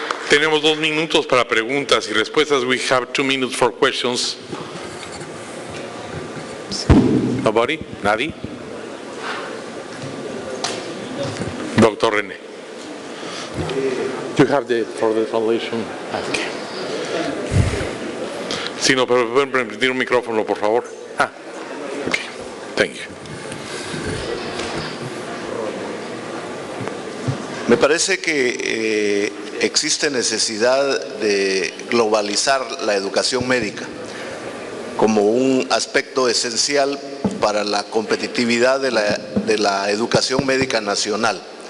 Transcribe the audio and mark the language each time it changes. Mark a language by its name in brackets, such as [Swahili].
[Spanish] Tenemos 2 minutos para preguntas y respuestas. [English] We have 2 minutes for questions. Nobody? [Spanish] Nadie? [English] Doctor René. You have for the translation. Okay. [Spanish] Sí, no, pero pueden permitir un micrófono, por favor. [English] Okay. Thank you. [Spanish] Me parece que existe necesidad de globalizar la educación médica como un aspecto esencial para la competitividad de la educación médica nacional.